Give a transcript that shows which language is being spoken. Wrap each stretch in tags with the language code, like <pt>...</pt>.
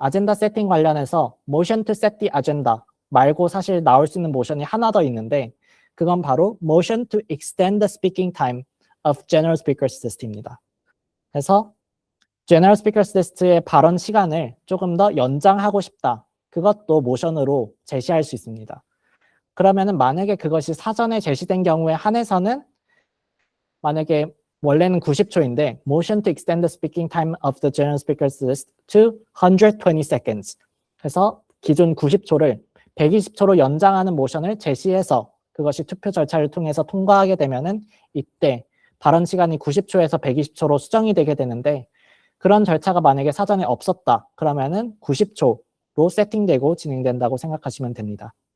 <ko>아젠다 세팅 관련해서</ko> <en>Motion to set the agenda 말고 사실 나올 수 있는 모션이 하나 더 있는데 그건 바로 Motion to extend the speaking time of General Speakers List</en> <ko>입니다. 그래서 General Speakers List의 발언 시간을 조금 더 연장하고 싶다. 그것도 모션으로 제시할 수 있습니다. 그러면은 만약에 그것이 사전에 제시된 경우에 한해서는 만약에 원래는 90초인데</ko> <en>Motion to extend the speaking time of the General Speakers List to 120 seconds.</en> <ko>그래서 기존 90초를 120초로 연장하는 모션을 제시해서 그것이 투표 절차를 통해서 통과하게 되면은 이때 발언 시간이 90초에서 120초로 수정이 되게 되는데 그런 절차가 만약에 사전에 없었다. 그러면은 90초로 세팅되고 진행된다고 생각하시면 됩니다.</ko>